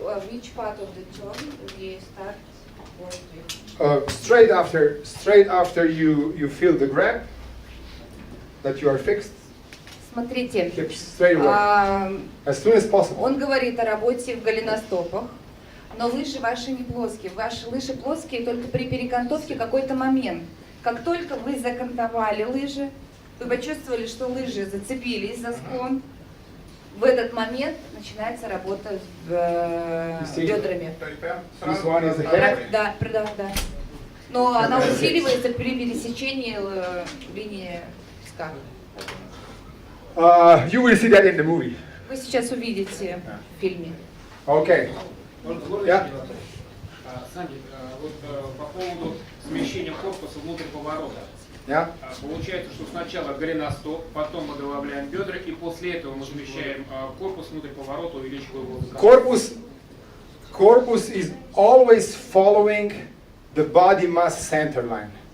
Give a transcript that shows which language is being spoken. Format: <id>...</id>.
<en>Which part of the turn we start working? Straight after you feel the grab, that you are fixed,</en> <ru>Смотрите,</ru> <en>hips straight away, as soon as possible.</en> <ru>он говорит о работе в голеностопах, но лыжи ваши не плоские. Ваши лыжи плоские только при перекантовке какой-то момент. Как только вы закантовали лыжи, вы почувствовали, что лыжи зацепились за склон, в этот момент начинается работа с бедрами. То есть прям</ru> <en>This</en> <ru>сразу</ru> <en>one is the</en> <ru>доставляете.</ru> <en>head.</en> <ru>Да. Но она усиливается при пересечении линии ска.</ru> <en>You will see that in the movie.</en> <ru>Вы сейчас увидите в фильме.</ru> <en>Okay. Yeah.</en> <ru>Санди, вот по поводу смещения корпуса внутрь поворота.</ru> <en>Yeah.</en> <ru>Получается, что сначала голеностоп, потом мы добавляем бедра, и после этого мы смещаем корпус внутрь поворота, увеличивая его высоту.</ru> <en>Corpus is always following the body mass center line.</en>